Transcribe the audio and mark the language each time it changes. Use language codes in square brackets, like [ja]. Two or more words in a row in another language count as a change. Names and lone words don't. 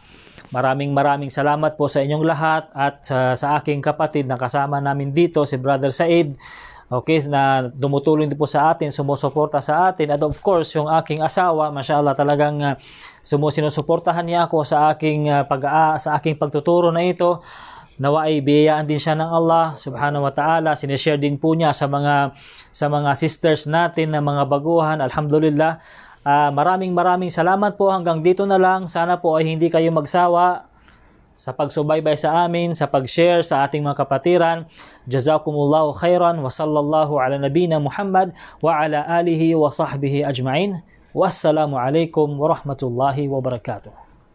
[tl] Maraming salamat po sa inyong lahat at sa aking kapatid na kasama namin dito, si Brother Said. Okay, na dumutulong din po sa atin, sumusuporta sa atin. At of course, yung aking asawa, mashallah, talagang sinusuportahan niya ako sa aking pagtuturo na ito. Nawa ay biyayaan din siya ng Allah [ar] سبحانه وتعالى. [tl] Sinishare din po niya sa mga sisters natin na mga baguhan. Alhamdulillah. Maraming salamat po. Hanggang dito na lang. Sana po ay hindi kayo magsawa sa pagsubaybay sa amin, sa pag-share sa ating mga kapatiran. [ar] جزاكم الله خيرا وصلى الله على نبينا محمد وعلى آله وصحبه أجمعين. والسلام عليكم ورحمة الله وبركاته.